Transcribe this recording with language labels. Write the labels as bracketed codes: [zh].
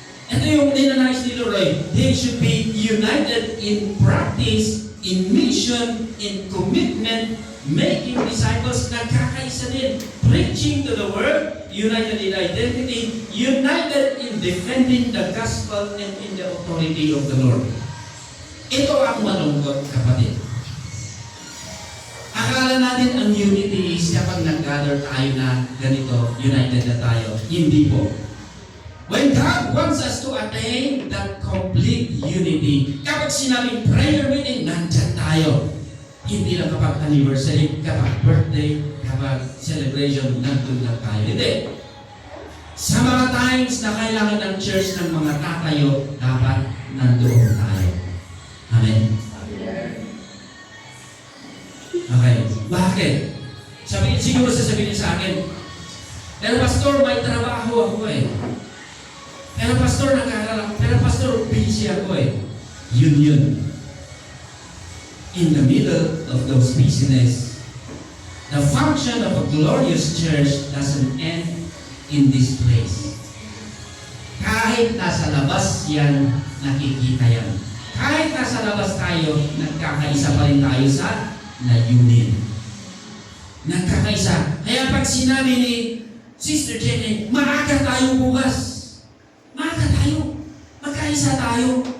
[tl] Ito yung ninanais ni Lord. [en] They should be united in practice, in mission, in commitment, making disciples, [tl] nagkakaisa din. [en] Preaching to the world, united in identity, united in defending the gospel and in the authority of the Lord. [tl] Ito ang malungkot, kapatid. Akala natin ang unity is kapag nag-gather tayo na ganito, united na tayo. Hindi po. [en] When God wants us to attain that complete unity, [tl] kapag sinabing prayer meeting, nandyan tayo. Hindi lang kapag anniversary, kapag birthday, kapag celebration, nandun lang tayo. Hindi. Sa mga times na kailangan ng church ng mga tatayo, dapat nandoon tayo. Amen? Okay. Bakit? Siguro sasabihin niyo sa akin, pero pastor, may trabaho ako eh. Pero pastor, nag-aaral ako. Pero pastor, busy ako eh. Yun. [en] In the middle of those busyness, the function of a glorious church doesn't end in this place. [tl] Kahit nasa labas yan, nakikita yan. Kahit nasa labas tayo, nagkakaisa pa rin tayo sa na-unit. Nagkakaisa. Kaya pag sinabi ni Sister Jenny, maaga tayo bukas. Maaga tayo. Magkaisa tayo.